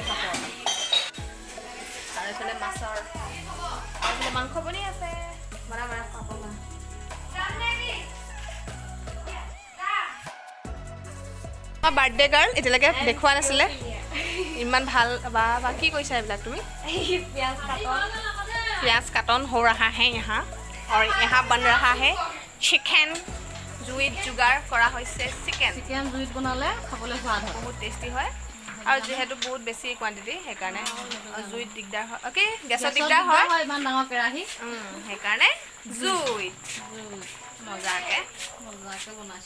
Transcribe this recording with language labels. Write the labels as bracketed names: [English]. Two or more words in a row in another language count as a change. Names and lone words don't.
[Assamese] পাপৰ আৰু এইফালে মাছৰ, আৰু এইফালে মাংস বনি আছে। বনা পাপৰ বনা। বাৰ্থডে গাৰ্ল এতিয়ালৈকে দেখুওৱা নাছিলে, ইমান ভাল। বা কি কৈছা এইবিলাক তুমি? [Hindi] प्याज काटन हो रहा है यहाँ, और यहाँ बन रहा है चिकेन। [Assamese] জুইত যোগাৰ কৰা হৈছে চিকেন জুইত বনালে খাবলৈ সোৱাদ হয়, বহুত টেষ্টি হয়। আৰু যিহেতু বহুত বেছি কোৱান্টিটি, সেইকাৰণে জুইত দিগদাৰ হয়। অ'কে, গেছত দিগদাৰ হয়, ইমান ডাঙৰ কেৰাহী, সেইকাৰণে জুইত মজাকৈ বনাইছোঁ।